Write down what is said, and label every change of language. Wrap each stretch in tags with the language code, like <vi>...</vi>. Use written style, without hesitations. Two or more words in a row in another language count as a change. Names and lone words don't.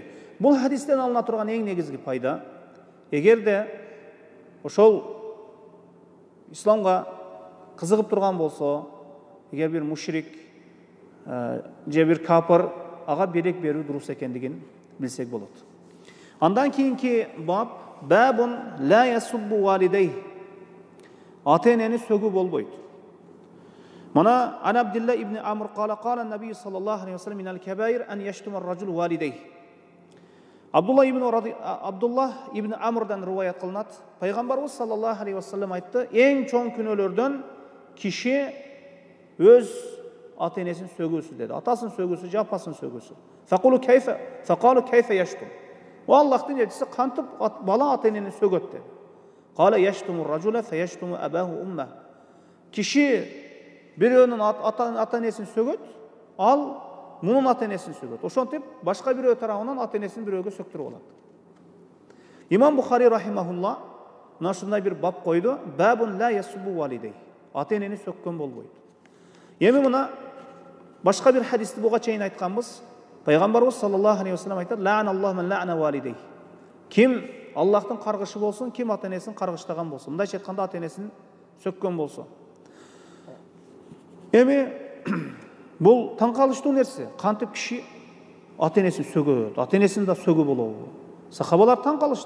<ky>Бул хадистен алына турган эң негизги пайда, эгерде ошол исламга кызыгып турган болсо, эгер bir мушрик же bir капыр ага белек берүү дурус экендигин билсек болот. Андан кийинки баб</ky> <ar>باب لا يسب والديه.</ar> <ky>Ата-энени сөгүү болбойт.</ky> <ar>مانا عن عبد الله بن عمرو قال النبي صلى الله عليه وسلم من الكبائر أن يشتم الرجل والديه.</ar> <ky>Абдулла ибн Амрдан риваят кылынат. Пайгамбарыбыз</ky> <ar>صلى الله عليه وسلم</ar> <ky>айтты: "Эң чоң күнөөлөрдөн киши өз ата-энесин сөгүүсү" деди. Атасын сөгүүсү, жапасын сөгүүсү.</ky> <ar>فقالوا كيف يشتم.</ar> <ky>О Аллахтын элчиси, кантип бала ата-энени сөгөт деди.</ky> <ar>قال يشتم الرجل فيشتم أباه أمه.</ar> <ky>Киши бирөөнүн ата энесин сөгөт, ал мунун ата энесин сөгөт. Ошентип башка бирөө тарабынан ата энесин бирөөгө сөктүрүп алат. Имам Бухари рахимахулла мына ушундай бир бап койду:</ky> <ar>باب لا يسب والديه.</ar> <ky>Ата энени сөккөн болбойт. Эми мына башка бир хадисти буга чейин айтканбыз. Пайгамбарыбыз</ky> <ar>صلى الله عليه وسلم</ar> <ky>айтат:</ky> <ar>لعن الله من لعن والديه.</ar> <ky>Ким Аллахтын каргышы болсун, ким ата энесин каргыштаган болсун. Мындайча айтканда ата энесин сөккөн болсо. Эми бул таң калыштуу нерсе. Кантип киши ата энесин сөгөт, ата энесин да сөгүү болобу? Сахабалар таң калышты.</ky>